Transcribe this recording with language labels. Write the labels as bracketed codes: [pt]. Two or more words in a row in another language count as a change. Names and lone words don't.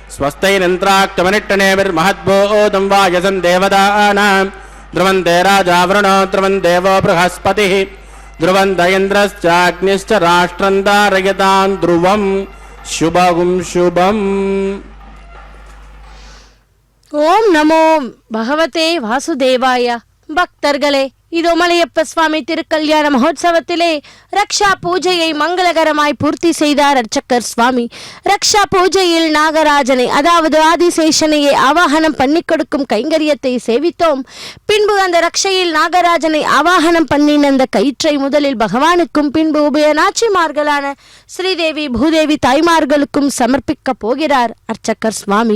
[sa] स्वस्तैरन्त्राक्तमनिट्टनेभिर्महद्भूतं वायसन् देवतानां ध्रुवन्ते राजावरुणो ध्रुवन् देवो बृहस्पतिः ध्रुवन्त इन्द्रश्चाग्निश्च राष्ट्रं धारयतां ध्रुवं शुभं शुभम्. ॐ नमो भगवते वासुदेवाय. [ta] பக்தர்களே, இதோ மலையப்ப சுவாமி திருக்கல்யாண மகோத்சவத்திலே ரக்ஷா பூஜையை மங்களகரமாய் பூர்த்தி செய்தார் அர்ச்சகர் சுவாமி. ரக்ஷா பூஜையில் நாகராஜனை அதாவது ஆதிசேஷனையை ஆவாகனம் பண்ணி கொடுக்கும் கைங்கரியத்தை சேவித்தோம். பின்பு அந்த ரக்ஷையில் நாகராஜனை ஆவாகனம் பண்ணின அந்த கயிற்றை முதலில் பகவானுக்கும் பின்பு உபயநாச்சிமார்களான ஸ்ரீதேவி பூதேவி தாய்மார்களுக்கும் சமர்ப்பிக்க போகிறார் அர்ச்சகர் சுவாமி.